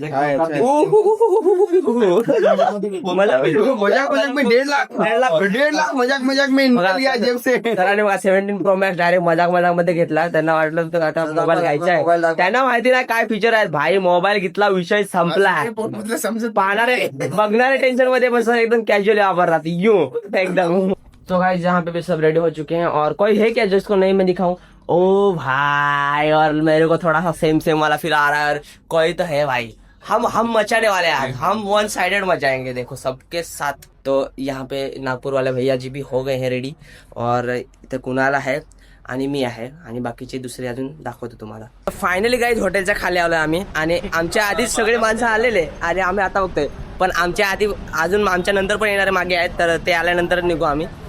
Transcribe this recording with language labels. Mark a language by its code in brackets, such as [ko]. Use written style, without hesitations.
[hi] 1.5 लाख मजाक में निकल गया जेब से. [mr] सरांनी 17 Pro Max डायरेक्ट मजाक मध्ये घेतला. त्यांना वाटलं तर आता मोबाईल घ्यायचा आहे, त्यांना माहिती नाही काय फीचर आहेत. भाई मोबाईल घेतला, विषय संपला. पाहणारे बघणारे टेंशन मध्ये बस एकदम कॅज्युअली वापरतात यू एकदम. [hi] तो गाइस, जहाँ पे भी सब रेडी हो चुके हैं और कोई है क्या जिसको नहीं मैं दिखाऊं? ओ भाई, और मेरे को थोड़ा सा सेम वाला फील आ रहा है. कोई तो है भाई, हम मचाने वाले हैं. हम 1 साइडेड मचाएंगे, देखो सबके साथ. तो यहाँ पे नागपूर वाले भैया जी भी हो गए हैं रेडी [mr] और इथे कुणाला आहे आणि मी आहे आणि बाकीचे दुसरे अजून दाखवतो तुम्हाला. फायनली गाईज हॉटेलच्या खाली आलोय आम्ही आणि आमच्या आधीच सगळे माणसं आलेले आणि आम्ही आता बघतोय. पण आमच्या आधी अजून आमच्या नंतर पण येणारे मागे आहेत, तर ते आल्यानंतर निघू आम्ही.